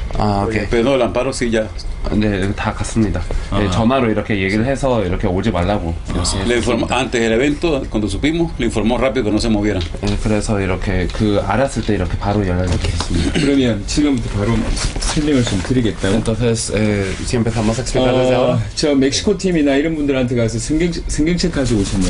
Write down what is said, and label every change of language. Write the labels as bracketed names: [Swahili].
[Korean] 아, 오케이. [Spanish] Pero no, el amparo sí ya. [Korean] 네, 다 갔습니다. 네, 전화로 이렇게 얘기를 해서 이렇게 오지 말라고. [Spanish] Le informó, antes del evento, cuando supimos, le informó rápido que no se movieran. [Korean] 그래서 이렇게 알았을 때 이렇게 바로 연락을 드렸습니다. 그러면 지금부터 바로 설명을 좀 드리겠다고. [Spanish] Entonces, si empezamos a explicar desde ahora. [Korean] 저 멕시코 팀이나 이런 분들한테 가서 성경책 가지고 오셨냐?